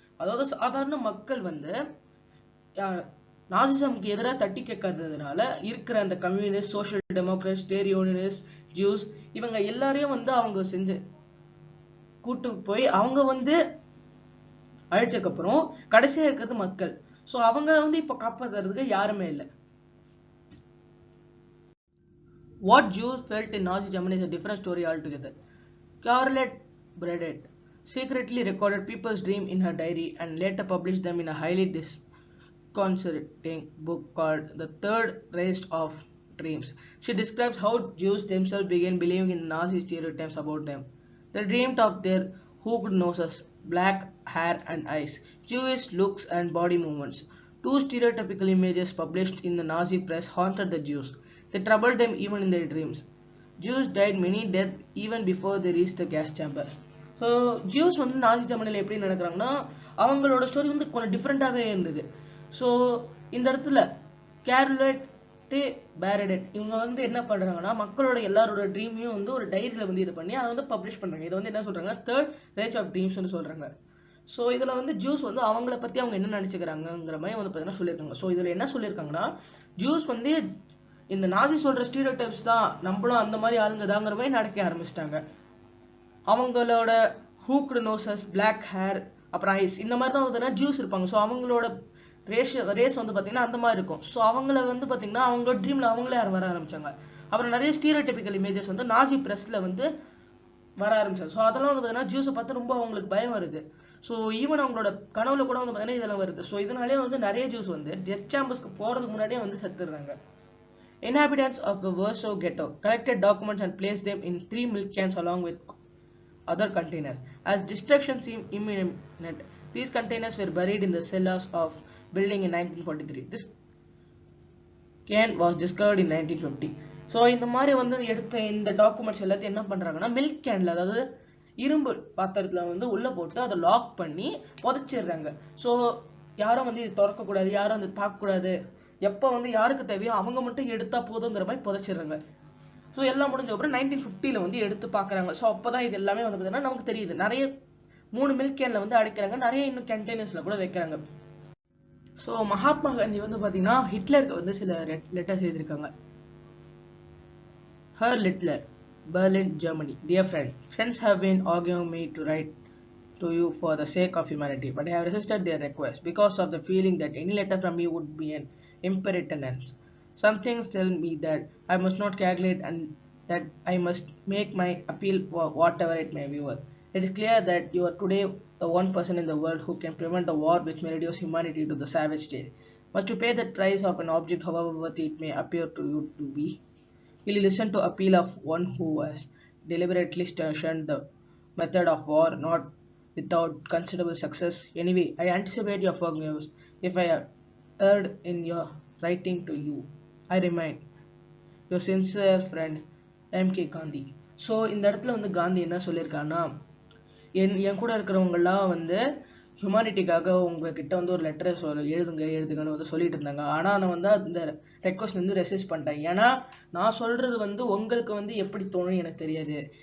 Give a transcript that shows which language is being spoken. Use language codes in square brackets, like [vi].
[ta] அதாவது சாதாரண மக்கள் வந்து நாசிசம்க்கு எதிராக தட்டி கேட்காததுனால இருக்கிற அந்த communist, social democrat, trade unionist, juice இவங்க எல்லாரையும் வந்து அவங்க செஞ்சு கூட்டு போய் அவங்க வந்து அழிச்சதுக்கு அப்புறம் கடைசியா இருக்கிறது மக்கள். சோ அவங்க வந்து இப்ப காப்பாத்துறதுக்கு யாருமே இல்லை. [en] What Jews felt in Nazi Germany is a different story altogether. Carlette Bredet secretly recorded people's dream in her diary and later published them in a highly disconcerting book called The Third Reich of Dreams. She describes how Jews themselves began believing in Nazi stereotypes about them. They dreamed of their hooked noses, black hair and eyes, Jewish looks and body movements. Two stereotypical images published in the Nazi press haunted the Jews. They troubled them even in their dreams. Jews died many deaths even before they reached the gas chambers. [ta] So Jews வந்து நாசி ஜெர்மனில எப்படி நடக்கிறாங்கன்னா அவங்களோட story வந்து கொஞ்சம் டிஃப்ரெண்டாகவே இருந்தது. So இந்த இடத்துல கேர்லெட் பேரடெட் இவங்க வந்து என்ன பண்றாங்கன்னா மக்களோட எல்லாரோட ட்ரீமையும் வந்து ஒரு டைரியில வந்து இது பண்ணி அதை வந்து பப்ளிஷ் பண்றாங்க. இதை வந்து என்ன சொல்றாங்க, தேர்ட் ரைச் ஆஃப் ட்ரீம்ஸ்னு சொல்றாங்க. ஸோ இதுல வந்து ஜூஸ் வந்து அவங்கள பத்தி அவங்க என்ன நினைச்சுக்கிறாங்கிற மாதிரி வந்து பார்த்தீங்கன்னா சொல்லியிருக்காங்க. ஸோ இதுல என்ன சொல்லியிருக்காங்கன்னா ஜூஸ் வந்து இந்த நாசி சொல்ற ஸ்டீரியோடைப்ஸ் தான், நம்மளும் அந்த மாதிரி ஆளுங்க தாங்கிற மாதிரி நடக்க ஆரம்பிச்சிட்டாங்க. அவங்களோட ஹூக்டு நோசஸ், பிளாக் ஹேர், அப்புறம் ஐஸ் இந்த மாதிரி தான் வந்து ஜூஸ் இருப்பாங்க. ஸோ அவங்களோட ரேஸ் வந்து பார்த்தீங்கன்னா அந்த மாதிரி இருக்கும். ஸோ அவங்கள வந்து பார்த்தீங்கன்னா அவங்களோட ட்ரீம்ல அவங்களே வர ஆரம்பிச்சாங்க. அப்புறம் நிறைய ஸ்டீரியோடைபிக்கல் இமேஜஸ் வந்து நாசி பிரஸ்ல வந்து வர ஆரம்பிச்சாங்க. ஸோ அதெல்லாம் வந்து பார்த்தீங்கன்னா ஜூஸை பார்த்து ரொம்ப அவங்களுக்கு பயம் வருது. ஸோ ஈவன் அவங்களோட கனவுல கூட வந்து பார்த்தீங்கன்னா இதெல்லாம் வருது. ஸோ இதனாலே வந்து நிறைய ஜூஸ் வந்து டெத் சாம்பர்ஸ்க்கு போறதுக்கு முன்னாடியே வந்து செத்துடுறாங்க. [en] Inhabitants of the Warsaw Ghetto collected documents and placed them in 3 milk cans along with other containers. As destruction seemed imminent, these containers were buried in the cellars of building in 1943. This can was discovered in 1950. [ta] So இந்த மாதிரி வந்து எடுத்த இந்த documents எல்லாத்தையும் என்ன பண்றாங்கன்னா milk கேன்ல, அதாவது இரும்பு பாத்திரத்துல வந்து உள்ள போட்டு அதை லாக் பண்ணி புதைச்சிடுறாங்க. ஸோ யாரும் வந்து இது திறக்கக்கூடாது, யாரும் வந்து பார்க்கக்கூடாது, எப்போ வந்து யாருக்கு தேவையோ அவங்க மட்டும் எடுத்தா போதுங்கிற மாதிரி புதைச்சிடுறாங்க. ஸோ எல்லாம் முடிஞ்ச அப்புறம் 1950 வந்து எடுத்து பார்க்குறாங்க. ஸோ அப்போதான் இது எல்லாமே வந்து பார்த்தீங்கன்னா நமக்கு தெரியுது. நிறைய 3 மில்க் கேன்ல வந்து அடைக்கிறாங்க, நிறைய இன்னும் கண்டெய்னர்ஸ்ல கூட வைக்கிறாங்க. ஸோ மகாத்மா காந்தி வந்து பார்த்தீங்கன்னா ஹிட்லருக்கு வந்து சில லெட்டர்ஸ் எழுதியிருக்காங்க. Her லிட்லர், Berlin, Germany. [en] Dear friend, friends have been arguing me to write to you for the sake of humanity, but I have resisted their request because of the feeling that any letter from you would be an impertinence. Some things tell me that I must not calculate and that I must make my appeal whatever it may be worth. It is clear that you are today the one person in the world who can prevent the war which may reduce humanity to the savage state. Must you pay the price of an object however worthy it may appear to you to be? Will you listen to appeal of one who has deliberately shunned the method of war, not without considerable success? Anyway, I anticipate your forgiveness if I have erred in your writing to you. I remain your sincere friend M.K. Gandhi. [ta] So இந்த இடத்துல வந்து காந்தி என்ன சொல்லியிருக்காங்கன்னா, என் கூட இருக்கிறவங்கலாம் வந்து ஹியூமானிட்டிக்காக உங்ககிட்ட வந்து ஒரு லெட்டரை எழுதுங்கன்னு வந்து சொல்லிட்டு இருந்தாங்க. ஆனால் நான் வந்து அந்த ரெக்வஸ்ட் வந்து ரெசிஸ்ட் பண்ணிட்டேன். ஏன்னா நான் சொல்றது வந்து உங்களுக்கு வந்து எப்படி தோணும் எனக்கு தெரியாது.